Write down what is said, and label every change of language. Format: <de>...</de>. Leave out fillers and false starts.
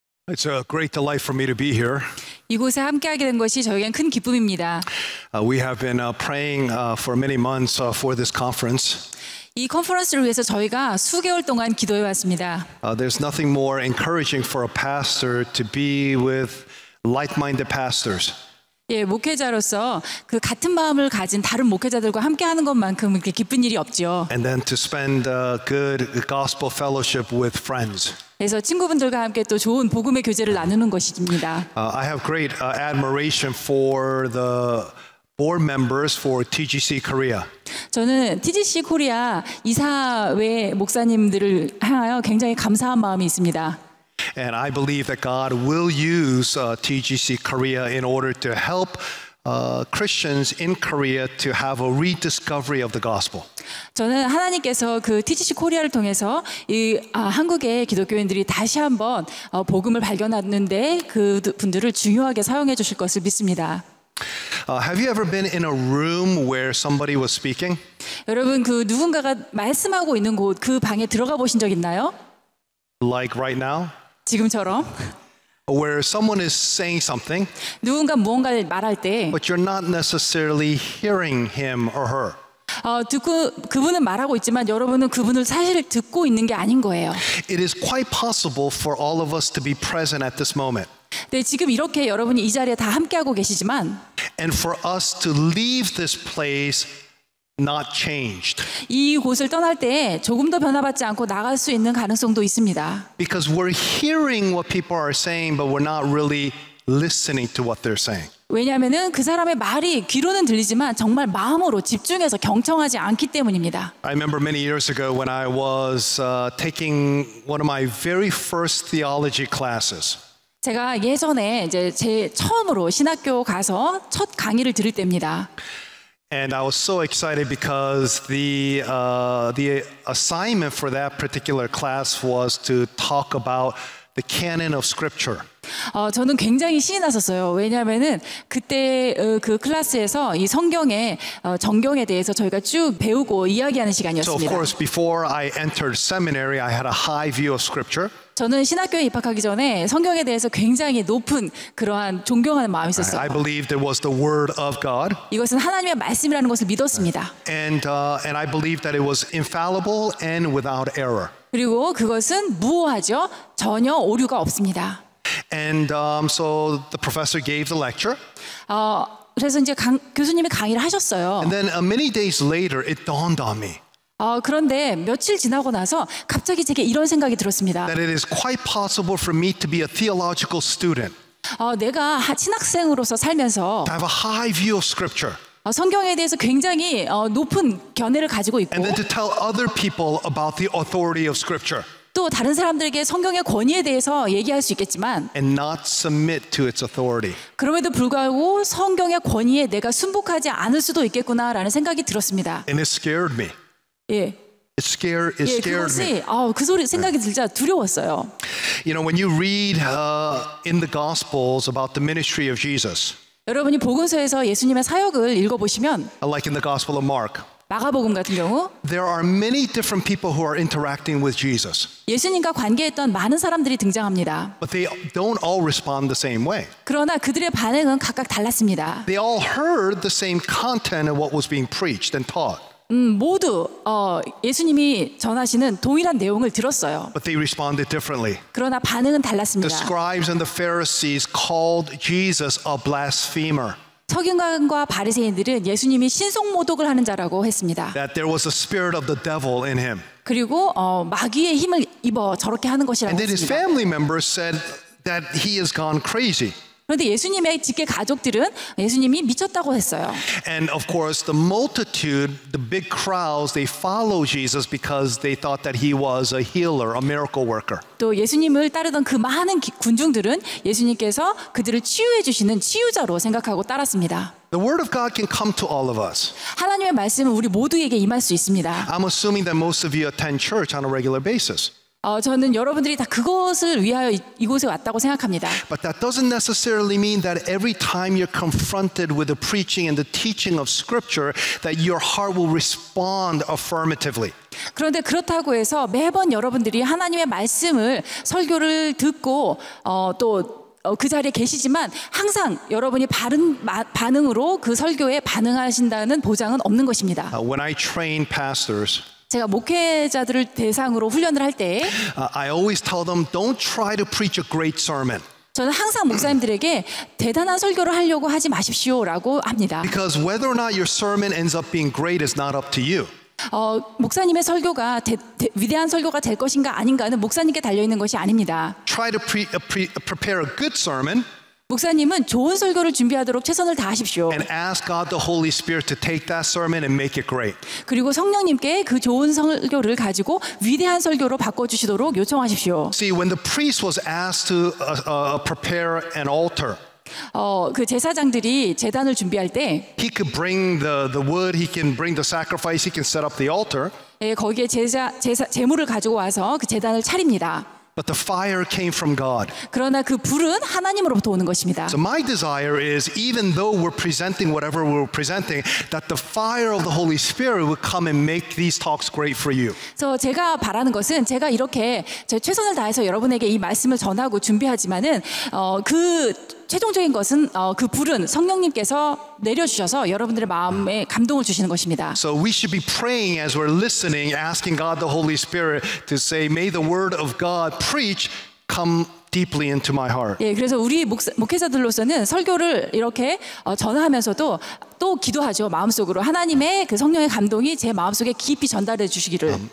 <en>It's a great delight for me to be here.</en> <ko>이곳에 함께하게 된 것이 저에겐 큰 기쁨입니다.</ko> <en>We have been praying for many months for this conference.</en> <ko>이 컨퍼런스를 위해서 저희가 수개월 동안 기도해 왔습니다.</ko> <en>There's nothing more encouraging for a pastor to be with like-minded pastors.</en> <ko>예, 목회자로서 그 같은 마음을 가진 다른 목회자들과 함께하는 것만큼 그렇게 기쁜 일이 없죠.</ko> <en>And then to spend good gospel fellowship with friends.</en> <ko>그래서 친구분들과 함께 또 좋은 복음의 교제를 나누는 것입니다.</ko> <en>I have great admiration for the board members for TGC Korea.</en> <ko>저는 TGC 코리아 이사회 목사님들을 향하여 굉장히 감사한 마음이 있습니다.</ko> <en>And I believe that God will use TGC Korea in order to help Christians in Korea to have a rediscovery of the gospel.</en> <ko>저는 하나님께서 그 TGC 코리아를 통해서 한국의 기독교인들이 다시 한번 복음을 발견하는데 그 분들을 중요하게 사용해 주실 것을 믿습니다.</ko> <en>Have you ever been in a room where somebody was speaking?</en> <ko>여러분 그 누군가가 말씀하고 있는 곳 그 방에 들어가 보신 적 있나요?</ko> <en>Like right now?</en> <ko>지금처럼</ko> <en>Where someone is saying something,</en> <ko>누군가 무언가를 말할 때</ko> <en>but you're not necessarily hearing him or her.</en> <ko>듣고 그분은 말하고 있지만 여러분은 그분을 사실 듣고 있는 게 아닌 거예요.</ko> <en>It is quite possible for all of us to be present at this moment.</en> <ko>네, 지금 이렇게 여러분이 이 자리에 다 함께하고 계시지만</ko> <en>And for us to leave this place not changed.</en> <ko>이 곳을 떠날 때 조금 더 변화받지 않고 나갈 수 있는 가능성도 있습니다.</ko> <en>Because we're hearing what people are saying, but we're not really listening to what they're saying.</en> <ko>왜냐하면은 그 사람의 말이 귀로는 들리지만 정말 마음으로 집중해서 경청하지 않기 때문입니다.</ko> <en>I remember many years ago when I was taking one of my very first theology classes.</en> <ko>제가 예전에 이제 제 처음으로 신학교 가서 첫 강의를 들을 때입니다.</ko> <en>And I was so excited because the assignment for that particular class was to talk about the canon of Scripture.</en> <ko>저는 굉장히 신이 났었어요. 왜냐하면은 그때 그 클래스에서 이 성경의 정경에 대해서 저희가 쭉 배우고 이야기하는</ko> <en>So of</en> <ko>시간이었습니다.</ko> <en>course, before I entered seminary, I had a high view of Scripture.</en> <ko>저는 신학교에 입학하기 전에 성경에 대해서 굉장히 높은 그러한 존경하는 마음이 있었어요.</ko> <en>I believed it was the Word of God.</en> <ko>이것은 하나님의 말씀이라는 것을 믿었습니다.</ko> <en>And I believed that it was infallible and without error.</en> <ko>그리고 그것은 무오하죠. 전혀 오류가 없습니다.</ko> <en>And so the professor gave the lecture.</en> <ko>그래서 이제 교수님이 강의를 하셨어요.</ko> <en>And then many days later, it dawned on me</en> <ko>그런데 며칠 지나고 나서 갑자기 제게 이런 생각이 들었습니다.</ko> <en>that it is quite possible for me to be a theological student,</en> <ko>내가 신학생으로서 살면서</ko> <en>to have a high view of Scripture,</en> <ko>성경에 대해서 굉장히 높은 견해를 가지고 있고</ko> <en>and then to tell other people about the authority of Scripture,</en> <ko>또 다른 사람들에게 성경의 권위에 대해서 얘기할 수 있겠지만</ko> <en>and not submit to its authority.</en> <ko>그럼에도 불구하고 성경의 권위에 내가 순복하지 않을 수도 있겠구나라는 생각이 들었습니다.</ko> <en>And it scared me.</en> <ko>예.</ko> <en>It scared me.</en> <ko>그것이 그 소리 생각이 들자 두려웠어요.</ko> <en>You know, when you read in the Gospels about the ministry of Jesus,</en> <ko>여러분이 복음서에서 예수님의 사역을 읽어보시면</ko> <en>like in the Gospel of Mark,</en> <ko>마가복음 같은 경우</ko> <en>there are many different people who are interacting with Jesus.</en> <ko>예수님과 관계했던 많은 사람들이 등장합니다.</ko> <en>But they don't all respond the same way.</en> <ko>그러나 그들의 반응은 각각 달랐습니다.</ko> <en>They all heard the same content of what was being preached and taught.</en> <ko>모두 예수님이 전하시는 동일한 내용을 들었어요.</ko> <en>But they responded differently.</en> <ko>그러나 반응은</ko> <en>The</en> <ko>달랐습니다.</ko> <en>scribes and the Pharisees called Jesus a blasphemer.</en> <ko>서기관과 바리새인들은 예수님이 신송모독을 하는 자라고 했습니다.</ko> <en>That there was a spirit of the devil in him.</en> <ko>그리고 마귀의 힘을 입어 저렇게 하는 것이라고</ko> <en>And then his</en> <ko>했습니다.</ko> <en>family members said that he has gone crazy.</en> <ko>그런데 예수님의 직계 가족들은 예수님이 미쳤다고 했어요.</ko> <en>And of course, the multitude, the big crowds, they follow Jesus because they thought that he was a healer, a miracle worker.</en> <ko>또 예수님을 따르던 그 많은 군중들은 예수님께서 그들을 치유해 주시는 치유자로 생각하고 따랐습니다.</ko> <en>The word of God can come to all of us.</en> <ko>하나님의 말씀은 우리 모두에게 임할 수 있습니다.</ko> <en>I'm assuming that most of you attend church on a regular basis.</en> <ko>저는 여러분들이 다 그것을 위하여 이곳에 왔다고 생각합니다.</ko> <en>But that doesn't necessarily mean that every time you're confronted with the preaching and the teaching of Scripture that your heart will respond affirmatively.</en> <ko>그런데 그렇다고 해서 매번 여러분들이 하나님의 말씀을 설교를 듣고 또 그 자리에 계시지만 항상 여러분이 바른 반응으로 그 설교에 반응하신다는 보장은 없는 것입니다.</ko> <en>When I train pastors,</en> <ko>제가 목회자들을 대상으로 훈련을 할 때</ko> <en>I always tell them, don't try to preach a great sermon.</en> <ko>저는 항상 목사님들에게 대단한 설교를 하려고 하지 마십시오라고 합니다.</ko> <en>Because whether or not your sermon ends up being great is not up to you.</en> <ko>목사님의 설교가 위대한 설교가 될 것인가 아닌가는 목사님께 달려 있는 것이 아닙니다.</ko> <en>Try to prepare a good sermon.</en> <ko>목사님은 좋은 설교를 준비하도록 최선을 다하십시오.</ko> <en>And ask God the Holy Spirit to take that sermon and make it great.</en> <ko>그리고 성령님께 그 좋은 설교를 가지고 위대한 설교로 바꿔주시도록 요청하십시오.</ko> <en>See, when the priest was asked to prepare an altar,</en> <ko>그 제사장들이 제단을 준비할 때</ko> <en>he could bring the wood, he can bring the sacrifice, he can set up the altar.</en> <ko>거기에 제물을 가지고 와서 그 제단을 차립니다.</ko> <en>But the fire came from God.</en> <ko>그러나 그 불은 하나님으로부터 오는 것입니다.</ko> <en>So my desire is, even though we're presenting whatever we're presenting, that the fire of the Holy Spirit would come and make these talks great for you.</en> <ko>그래서 제가 바라는 것은 제가 이렇게 제 최선을 다해서 여러분에게 이 말씀을 전하고 준비하지만은 그 최종적인 것은 그 불은 성령님께서 내려주셔서 여러분들의 마음에 감동을 주시는 것입니다.</ko> <en>So we should be praying as we're listening, asking God the Holy Spirit to say, may the word of God preach come deeply into my heart.</en> <ko>예, 그래서 우리 목회자들로서는 설교를 이렇게 전하면서도 또 기도하죠. 마음속으로 하나님의 그 성령의 감동이 제 마음속에 깊이 전달해 주시기를.</ko>